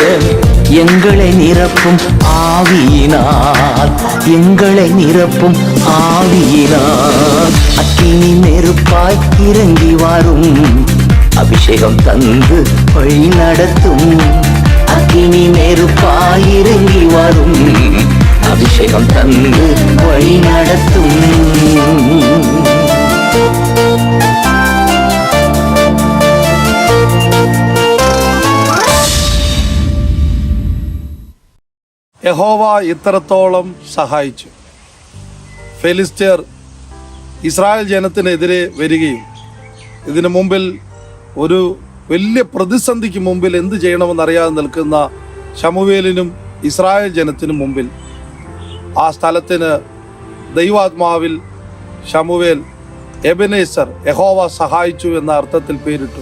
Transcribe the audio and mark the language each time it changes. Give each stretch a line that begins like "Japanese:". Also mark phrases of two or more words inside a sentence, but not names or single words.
Tamil: எங்களை நிரப்பும் ஆவியினால், எங்களை நிரப்பும் ஆவியினால். அக்கினி நெருப்பாய் இறங்கி வரும், அபிஷேகம் தந்து வழி நடத்தும். அக்கினி நெருப்பாய் இறங்கி வரும், அபிஷேகம் தந்து வழி நடத்தும்.
Malayalam: യഹോവ ഇത്രത്തോളം സഹായിച്ചു. ഫെലിസ്ത്യർ ഇസ്രായേൽ ജനത്തിനെതിരെ വരികയും ഇതിനു മുമ്പിൽ ഒരു വലിയ പ്രതിസന്ധിക്ക് മുമ്പിൽ എന്ത് ചെയ്യണമെന്നറിയാതെ നിൽക്കുന്ന ശമൂവേലിനും ഇസ്രായേൽ ജനത്തിനും മുമ്പിൽ ആ സ്ഥലത്തിന് ദൈവാത്മാവിൽ ശമൂവേൽ എബനേസർ യഹോവ സഹായിച്ചു എന്ന അർത്ഥത്തിൽ പേരിട്ടു.